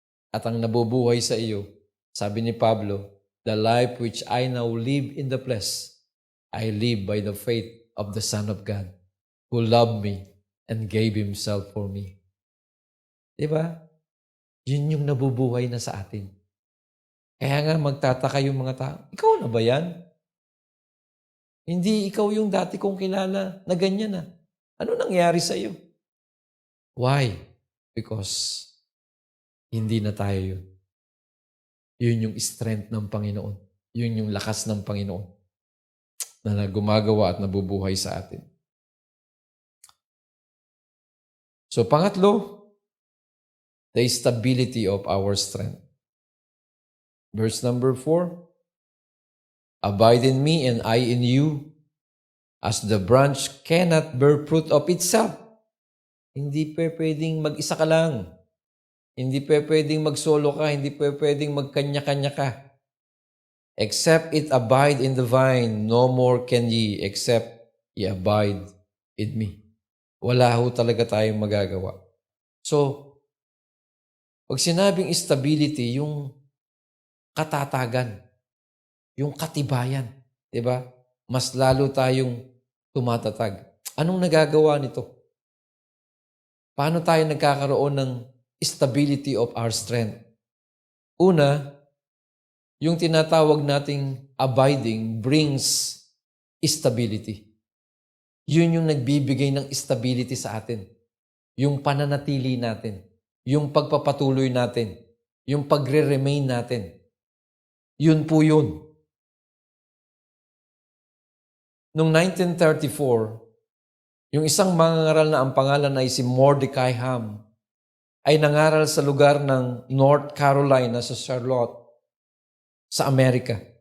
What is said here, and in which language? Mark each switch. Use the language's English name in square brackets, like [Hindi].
[Filipino] At ang nabubuhay sa iyo, sabi ni [English] Pablo, "The life which I now live in the flesh, I live by the faith of the Son of God, who loved me and gave Himself for me." [Filipino] Diba? Yun yung nabubuhay na sa atin. Kaya nga magtataka yung mga tao, ikaw na ba yan? Hindi ikaw yung dati kong kilala na ganyan na. Ano nangyari sa iyo? [English] Why? [Filipino] Because hindi na tayo yun. Yun yung strength ng Panginoon. Yun yung lakas ng Panginoon na gumagawa at nabubuhay sa atin. [English] So pangatlo, the stability of our strength. Verse number 4, "Abide in me and I in you, as the branch cannot bear fruit of itself." [Filipino] Hindi pwedeng mag-isa ka lang. Hindi pwedeng mag-solo ka. Hindi pwedeng magkanya-kanya ka. [English] "Except it abide in the vine, no more can ye, except ye abide in me." [Filipino] Wala ho talaga tayong magagawa. So, pag sinabing stability, yung katatagan, yung katibayan. Diba? Mas lalo tayong tumatatag. Anong nagagawa nito? Paano tayo nagkakaroon ng [English] stability of our strength? [Filipino] Una, yung tinatawag nating [English] abiding brings stability. [Filipino] Yun yung nagbibigay ng stability sa atin. Yung pananatili natin. Yung pagpapatuloy natin. Yung pagre-remain natin. Yun po yun. Noong 1934, yung isang mangangaral na ang pangalan ay si Mordecai Ham ay nangaral sa lugar ng North Carolina sa Charlotte, sa Amerika.